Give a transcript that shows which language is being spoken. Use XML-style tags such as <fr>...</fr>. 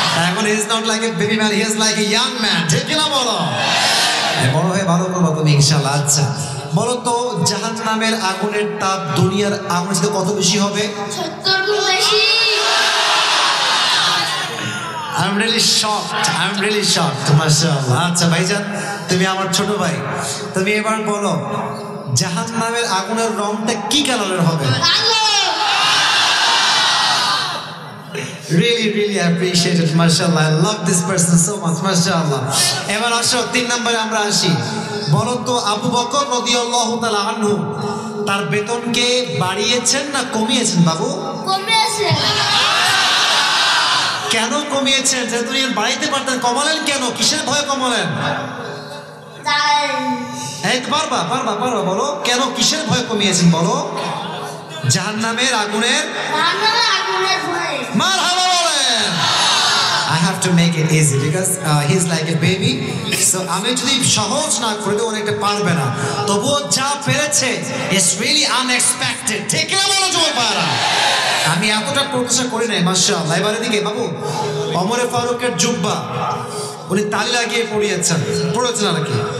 <en>এখন he is not like a baby man, he is like a young man.</en> <bn>ঠিক কি না বলো? বড় হয়ে ভালো করবো তুমি ইনশাআল্লাহ। আচ্ছা বলো তো জাহান্নামের আগুনের তাপ দুনিয়ার আগুনের সাথে কত বেশি হবে? 70 গুণ বেশি।</bn> <en>I'm really shocked. মাশাআল্লাহ।</en> <bn>আচ্ছা ভাইজান, তুমি আমার ছোট ভাই, তুমি এবার বলো জাহান্নামের আগুনের রংটা কি কালারের হবে? কালো।</bn> <en>Really appreciate it, mashallah. I love this person so much, mashallah.</en> <bn>এবার আসো 3 নম্বরে আমরা আসি। বলো তো আবু বকর রাদিয়াল্লাহু তাআলা আনহু তার বেতনকে বাড়িয়েছেন না কমিয়েছেন বাবু? কমেছে। কেন কমিয়েছেন? যে তুমি বাড়াইতে পারতেন, কমালেন কেন? কিসের ভয়ে কমালেন? তাই এই তো পারবা বলো কেন, কিসের ভয়ে কমিয়েছেন বলো? জাহান্নামের আগুনের আগুনের ভয়ে। মারহাবা বলেন।</bn> <en>I have to make it easy because he's like a baby.</en> <bn>So আমি যদি সহজ না করে দিই অনেকটা পারবে না, তবুও যা পেরেছে</bn> <en>it's really unexpected.</en> <bn>ঠিক না বলো যুবকরা? আমি এতটা প্রত্যাশা করি নাই মাশাআল্লাহ। এবারে দিকে বাবু ওমর ফারুকের জুব্বা উনি তালি লাগিয়ে পড়েছেন আর কি।</bn>